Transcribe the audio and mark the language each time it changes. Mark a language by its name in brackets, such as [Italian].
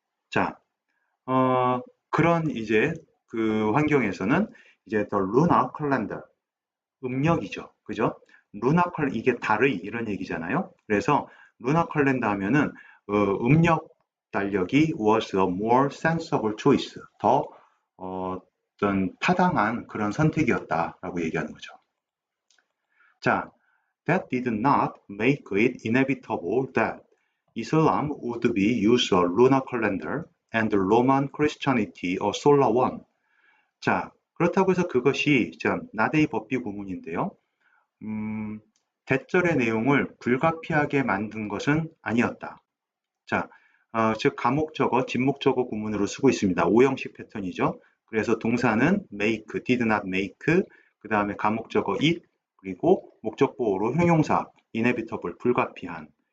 [Korean] 자, 그런 이제 그 환경에서는 이제 [English] the lunar calendar, [Korean] 음력이죠. 그죠? 이게 달의 이런 얘기잖아요. 그래서 루나 컬렌더 하면은 음력 달력이 [English] was a more sensible choice. [Korean] 더 어떤 타당한 그런 선택이었다라고 얘기하는 거죠. [English] 자, that did not make it inevitable that Islam would be used a lunar calendar and Roman Christianity a solar one. [Korean] 자, 그렇다고 해서 그것이 나데이 법비 구문인데요. 대절의 내용을 불가피하게 만든 것은 아니었다. 자, 즉 가목적어, 진목적어 구문으로 쓰고 있습니다. 오형식 패턴이죠. 그래서 동사는 make, did not make, 그 다음에 가목적어 it, 그리고 목적보호로 형용사 inevitable, 불가피한.